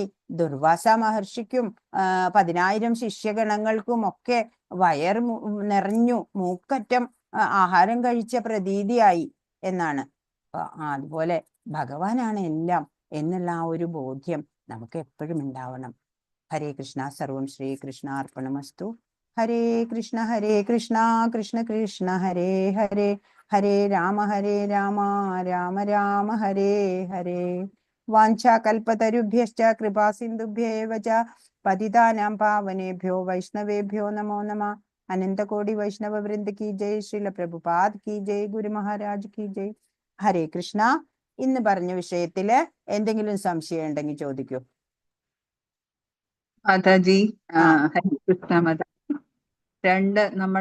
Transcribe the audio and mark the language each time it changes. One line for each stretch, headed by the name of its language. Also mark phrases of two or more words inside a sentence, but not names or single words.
Malayalam: ദുർവാസ മഹർഷിക്കും 10,000 ശിഷ്യഗണങ്ങൾക്കും ഒക്കെ വയർ നിറഞ്ഞു, മൂക്കറ്റം ആഹാരം കഴിച്ച പ്രതീതിയായി എന്നാണ്. അതുപോലെ ഭഗവാനാണ് എല്ലാം എന്നുള്ള ആ ഒരു ബോധ്യം നമുക്ക് എപ്പോഴും ഉണ്ടാവണം.
Sanskrit: ഹരേ കൃഷ്ണ. സർവം ശ്രീകൃഷ്ണാർപ്പണമസ്തു. ഹരേ കൃഷ്ണ കൃഷ്ണ കൃഷ്ണ ഹരേ ഹരേ, ഹരേ രാമ രാമ രാമ ഹരേ ഹരേ. വാഞ്ചാകൽപതരുഭ്യശ്ച കൃപാ സിന്ധുഭ്യേവ ച പതിതാനാം പാവനേഭ്യോ വൈഷ്ണവേഭ്യോ നമോ നമഃ.
Hindi: अनन्तकोटि वैष्णव वृन्द की जय। श्रील प्रभुपाद की जय. गुरु महाराज की जय। हरे कृष्ण.
Malayalam: ഇന്ന് പറഞ്ഞ വിഷയത്തില് എന്തെങ്കിലും സംശയം ഉണ്ടെങ്കിൽ ചോദിക്കൂ. മാതാജി,
Sanskrit: ഹരേ കൃഷ്ണ
Malayalam: മാതാജി. നമ്മുടെ